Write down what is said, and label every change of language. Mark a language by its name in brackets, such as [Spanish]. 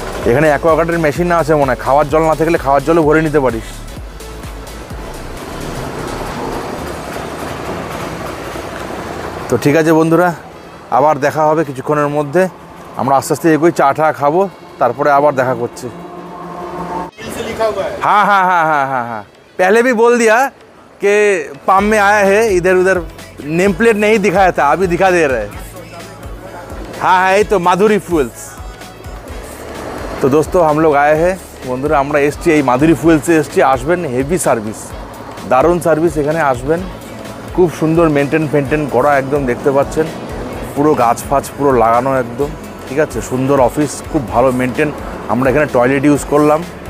[Bangla] এখানে অ্যাকোয়াগার্ডের মেশিন না আছে মনে হয়, খাওয়ার জল না থাকলে খাওয়ার জলও ভরে নিতে পারিস। তো ঠিক আছে বন্ধুরা, আবার দেখা হবে কিছুক্ষণের মধ্যে। আমরা আস্তে আস্তে এগোই, চা টা খাবো, তারপরে আবার দেখা করছি। [Hindi] हाँ हाँ हाँ हाँ हाँ हाँ पहले भी बोल दिया कि पाम में आया है, इधर उधर नेम प्लेट नहीं दिखाया था, अभी दिखा दे रहे हैं। हाँ हाँ, ये तो माधुरी फ्यूल्स। तो दोस्तों हम लोग आए हैं [Bangla] বন্ধুরা, আমরা এসছি এই মাধুরী ফুয়েলসে এসছি। আসবেন, হেভি সার্ভিস, দারুণ সার্ভিস। এখানে আসবেন, খুব সুন্দর মেনটেন করা, একদম দেখতে পাচ্ছেন পুরো গাছ ফাছ পুরো লাগানো একদম ঠিক আছে। সুন্দর অফিস, খুব ভালো মেনটেন। আমরা এখানে টয়লেট ইউজ করলাম।